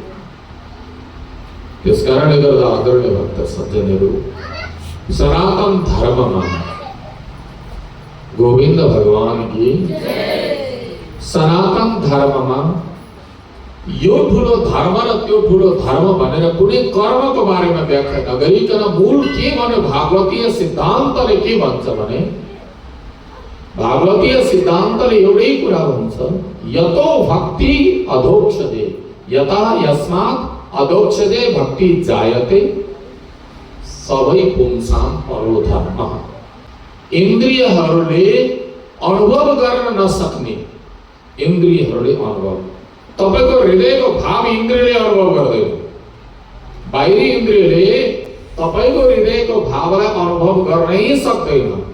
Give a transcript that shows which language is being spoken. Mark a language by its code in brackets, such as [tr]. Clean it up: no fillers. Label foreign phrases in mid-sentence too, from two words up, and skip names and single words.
[ne] त्यसकारणले गर्दा आदरणीय भक्त सज्जनहरू, सनातन धर्ममा गोविन्द भगवान की सनातन धर्ममा यो ठुलो धर्म र त्यो ठुलो धर्म भनेर कुनै कर्मको बारेमा व्याख्या नगरिकन मूल के भन्यो भागवतीय सिद्धान्तले के भन्छ भने भागवतीय सिद्धान्तले एउटै कुरा भन्छ, [sa] यतो भक्ति अधोक्षदे यता यस्मात् अदोक्षते भक्ति जायते सबै पुंसाम परो धर्म। [ne] इन्द्रियहरूले अनुभव गर्न नसक्ने, इन्द्रियहरूले अनुभव, तपाईको हृदयको भाव इन्द्रियले अनुभव गर्दैन। बाहिरी इन्द्रियले तपाईको हृदयको भावलाई अनुभव गर्नै सक्दैन।